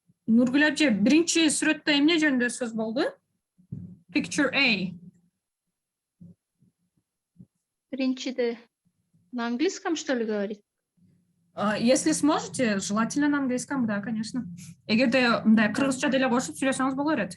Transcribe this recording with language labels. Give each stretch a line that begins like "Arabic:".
Kyrgyz: Нургүл апчы, биринчи сүрөттө эмне жөнүндө сөз болду?
English: Picture A.
Russian: Биринчиде на английском, что ли, говорит? Если сможете, желательно на английском, да, конечно.
Kyrgyz: Эгерде мындай кыргызча деле кошуп сүйлөсөңүз боло берет.